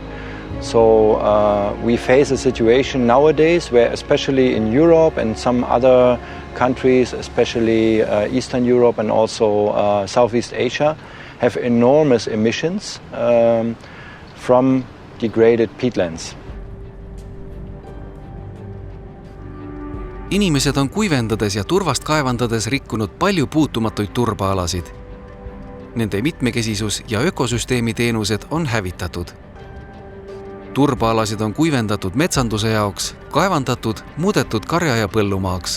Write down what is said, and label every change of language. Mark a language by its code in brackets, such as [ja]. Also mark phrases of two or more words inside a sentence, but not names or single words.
[en] So we face a situation nowadays where, especially in Europe and some other countries, especially Eastern Europe and also Southeast Asia, have enormous emissions from degraded peatlands. [et] Inimesed on kuivendades ja turvast kaevandades rikkunud palju puutumatuid turbaalasid. Nende mitmekesisus ja ökosüsteemi teenused on hävitatud. Turbaalasid on kuivendatud metsanduse jaoks, kaevandatud, muudetud karja- ja põllumaaks.